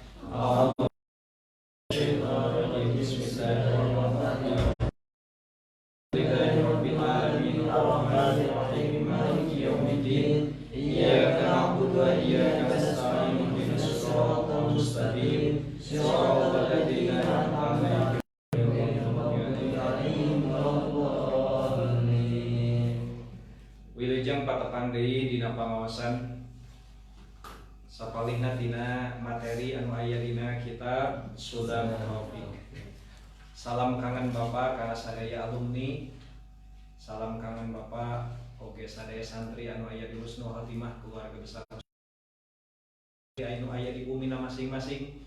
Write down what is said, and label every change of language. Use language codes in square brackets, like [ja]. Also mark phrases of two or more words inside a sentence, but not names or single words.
[ar] بسم الله الرحمن الرحيم. رب العالمين الرحمن الرحيم مالك يوم الدين. إياك نعبد وإياك نستعين اهدنا الصراط المستقيم. صراط الذين أنعمت عليهم. [su] Wilujeng patepang deui dina pangaosan sapalihna tina materi anu aya dina kitab Sulam Taufik. Salam kangen Bapak ka sadaya alumni, salam kangen Bapak oge sadaya santri anu aya di Husnul Khotimah [id] keluarga besar [su] anu aya di bumina masing-masing.